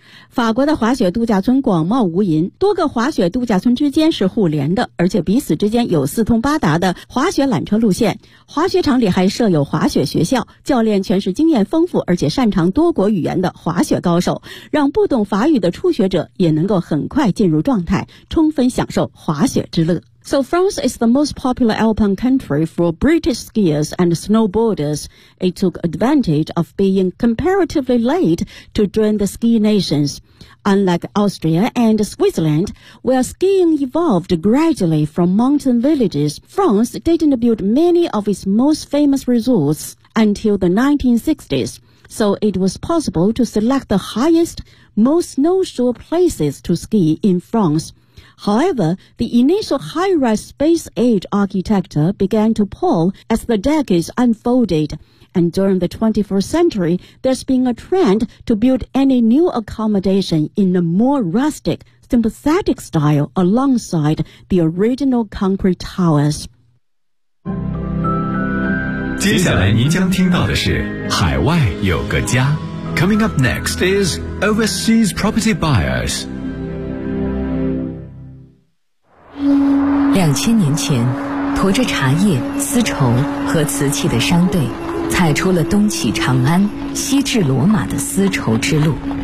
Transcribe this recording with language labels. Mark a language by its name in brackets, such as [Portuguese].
[Chinese] 法国的滑雪度假村广袤无垠，多个滑雪度假村之间是互联的，而且彼此之间有四通八达的滑雪缆车路线。滑雪场里还设有滑雪学校，教练全是经验丰富而且擅长多国语言的滑雪高手，让不懂法语的初学者也能够很快进入状态，充分享受滑雪之乐。 [English] So France is the most popular alpine country for British skiers and snowboarders. It took advantage of being comparatively late to join the ski nations. Unlike Austria and Switzerland, where skiing evolved gradually from mountain villages, France didn't build many of its most famous resorts until the 1960s. So it was possible to select the highest, most snowshore places to ski in France. However, the initial high-rise space age architecture began to pall as the decades unfolded, and during the 21st century, there's been a trend to build any new accommodation in a more rustic, sympathetic style alongside the original concrete towers. [Chinese] 接下来您将听到的是海外有个家。 [English] Coming up next is Overseas Property Buyers. [Chinese] 2000年前，驮着茶叶、丝绸和瓷器的商队，踩出了东起长安、西至罗马的丝绸之路。